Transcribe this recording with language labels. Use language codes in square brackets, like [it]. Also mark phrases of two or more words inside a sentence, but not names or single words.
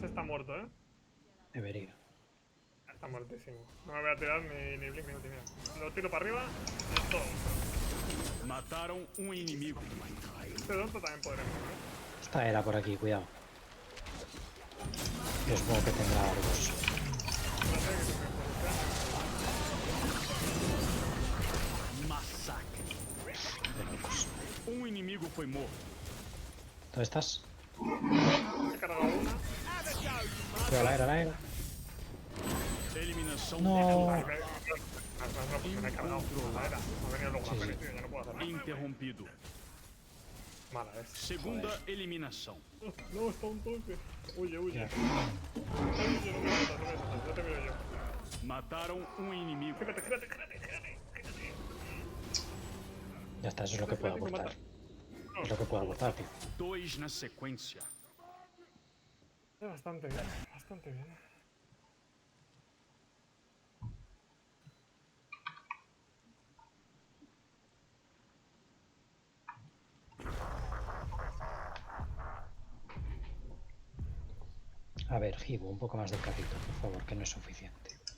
[es] muerto, ¿eh? Debería. Está muertísimo. No me voy a tirar ni blink ni ultimate. Lo tiro para arriba y todo. [pt] Mataram um inimigo. [es] Este donto también podremos, ¿eh? Esta era por aquí, cuidado. Yo supongo que tendrá Argos. No sé qué se me Massacre. De locos. [pt] Um inimigo foi morto. [es] ¿Dónde estás? He cargado una. Cuidado, al aire. Eliminação No. Ay, me he cargado. Mala era. Me ha venido luego la peli, tío. Ya no puedo hacer nada. interrompido. Mala es. [pt] Segunda eliminação. [es] No, está un toque. Huye, huye. Ya. Huye, no me matas, no me matas. Ya te veo yo. [pt] Mataram um inimigo. [es] Gírate. Ya está, eso es lo que puedo aportar. Es lo que puedo aportar, tío. [pt] 2 na sequência. [es] Bastante bien, bastante bien. A ver, Hibu, un poco más de carrito, por favor, que no es suficiente.